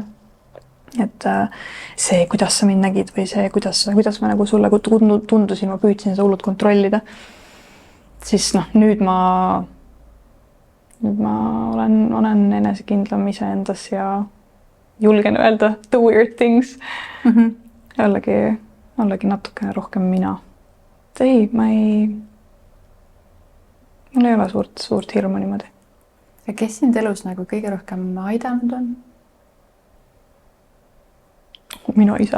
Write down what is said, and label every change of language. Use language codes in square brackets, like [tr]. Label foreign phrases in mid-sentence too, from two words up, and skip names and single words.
[et] Et see, kuidas sa mind nägid või see, kuidas ma nagu sulle tundusin, ma püüdsin seda hullult kontrollida. Siis nüüd ma olen enesekindlam iseendas ja julgen öelda [en] the weird things. [et] Ollegi natukene rohkem mina. Et ei, mul ei ole suurt hirmu niimoodi. Ja kes sind elus nagu kõige rohkem aidanud on? Minu isa.